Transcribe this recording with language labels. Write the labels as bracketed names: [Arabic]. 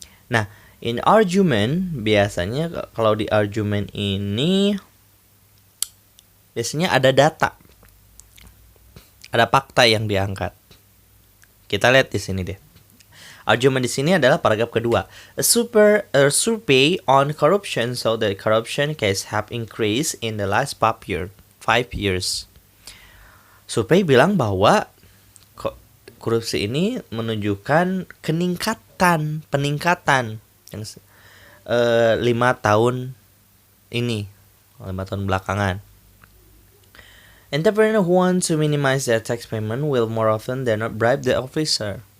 [Indonesian] Nah, in argument biasanya kalau di argument ini biasanya ada data. Ada fakta yang diangkat. Kita lihat di sini deh. Argument di sini adalah paragraf kedua. [English] A survey on corruption so that corruption case have increased in the last 5 years. [Indonesian] Survei bilang bahwa korupsi ini menunjukkan peningkatan yang 5 tahun ini, 5 tahun belakangan. [English] Entrepreneur who want to minimize their tax payment will more often than not bribe the officer.